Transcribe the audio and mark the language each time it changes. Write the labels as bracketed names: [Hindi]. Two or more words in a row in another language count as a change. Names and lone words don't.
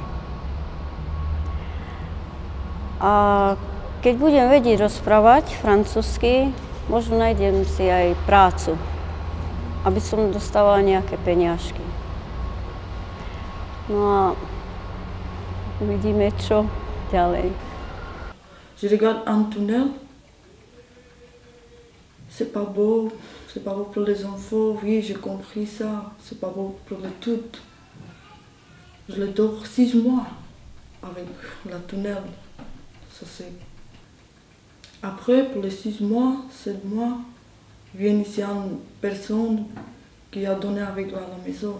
[Slovak] A keď budem vedieť rozprávať francúzsky, možno nájdem si aj prácu, aby som dostávala nejaké peniažky. No a uvidíme, čo ďalej. [French] Je regarde un tunnel. C'est pas beau pour les enfants, oui, j'ai compris ça. C'est pas beau pour les toutes. Je les dors 6 mois avec la tunnel. Ça c'est. Après, pour les 6 mois, 7 mois, vient ici une personne qui a donné avec la maison.